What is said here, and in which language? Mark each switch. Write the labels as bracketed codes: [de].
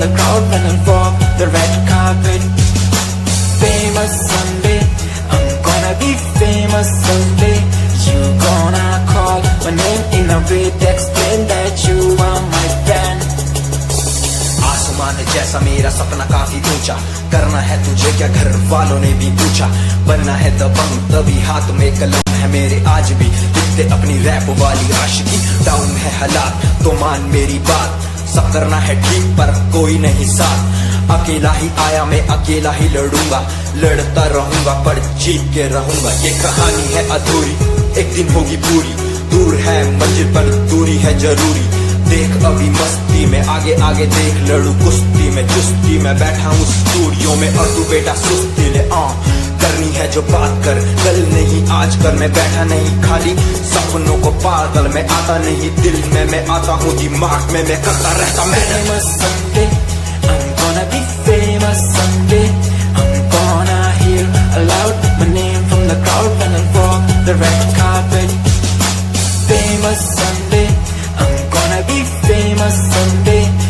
[en] crowd when I walk the red carpet. Famous someday, I'm gonna be famous someday. You gonna call my name in a way to explain that you are my fan. [hi] आसमान जैसा मेरा सपना काफी ऊंचा, करना है तुझे क्या घर वालों ने भी पूछा, बनना है दबंग तभी हाथ में कलम है मेरे आज भी, लिखते अपनी रैप वाली आशिकी। डाउन है हालात तो मान मेरी बात, सब करना है ठीक पर कोई नहीं साथ। अकेला ही आया मैं अकेला ही लड़ूंगा, लड़ता रहूंगा पर जीत के रहूंगा। ये कहानी है अधूरी एक दिन होगी पूरी, दूर है मंजिल पर दूरी है जरूरी। देख अभी मस्ती में आगे आगे देख, लड़ू कुश्ती में चुस्ती में बैठा हूँ स्टूडियो में और तू बेटा सुस्ती ले। करनी है जो बात कर कल नहीं आज कर, मैं बैठा नहीं खाली सपनों को पागल में आता नहीं दिल में मैं आता हूँ दिमाग में मैं करता रहता मैं। [en] Famous someday, I'm gonna be famous someday. I'm gonna hear aloud my name from the crowd when I walk the red carpet. Famous someday, I'm gonna be famous someday.